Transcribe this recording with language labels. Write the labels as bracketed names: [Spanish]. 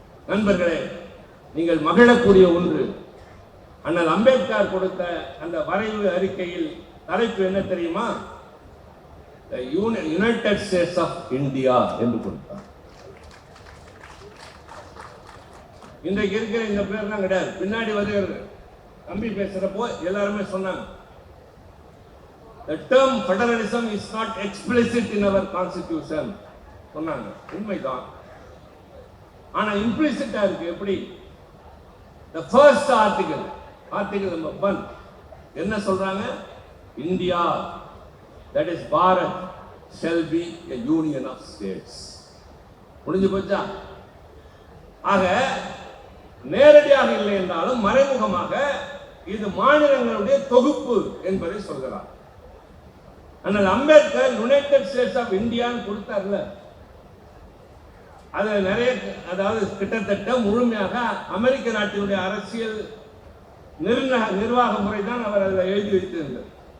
[Tamil] நண்பர்களே, நீங்கள் மகிழக்கூடிய ஒன்று, அண்ணல் அம்பேத்கர் கொடுத்த அந்த வரைவு அறிக்கையில் தலைப்பு என்ன தெரியுமா? [English] united states of India [Tamil] என்று கொடுத்தார். இன்றைக்கு இருக்கிற இந்த பேர்லாம் கிடையாது, பின்னாடி வருகிறது. தம்பி பேசுறப்போ எல்லாருமே சொன்னாங்க, [English] the term federalism is not explicit in our constitution [Tamil] சொன்னாங்க. உண்மைதான், ஆனா இம்ப்ளிசிட்டா இருக்கு. எப்படி? [English] the first article number 1 [Tamil] என்ன சொல்றாங்க? [English] India, that is Bharat, shall be a union of states. [Tamil] முடிஞ்சு போச்சா? ஆக நேரடியாக இல்லை என்றாலும் மறைமுகமாக இது மாநிலங்களுடைய தொகுப்பு என்பதை சொல்கிறார். ஆனால் அம்பேத்கர் யுனைடெட் ஸ்டேட்ஸ் ஆஃப் இந்தியான்னு கொடுத்தார்ல, அது நிறைய, அதாவது கிட்டத்தட்ட முழுமையாக அமெரிக்க நாட்டினுடைய அரசியல் நிர்வாக முறை தான் அவர் அதில் எழுதி வைத்திருந்தார்.